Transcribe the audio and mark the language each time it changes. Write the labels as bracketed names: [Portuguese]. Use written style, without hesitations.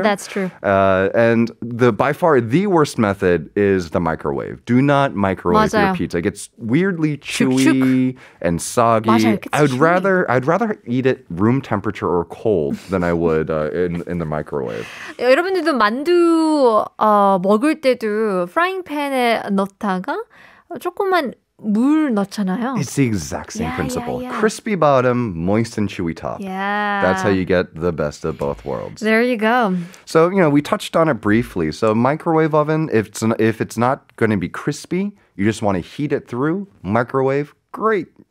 [English] That's true. And by far the worst method is the microwave. Do not microwave your pizza. It gets weirdly chewy and soggy. [Korean] 맞아요. [English] I'd rather eat it room temperature or cold than I would in the microwave. [Korean] 여러분들도 만두 먹을 때도 프라이팬에 넣다가 조금만 물 넣잖아요. [English] It's the exact same principle. Yeah. Crispy bottom, moist and chewy top. Yeah. That's how you get the best of both worlds. There you go. So, we touched on it briefly. So, microwave oven, if it's not going to be crispy, you just want to heat it through, microwave, great.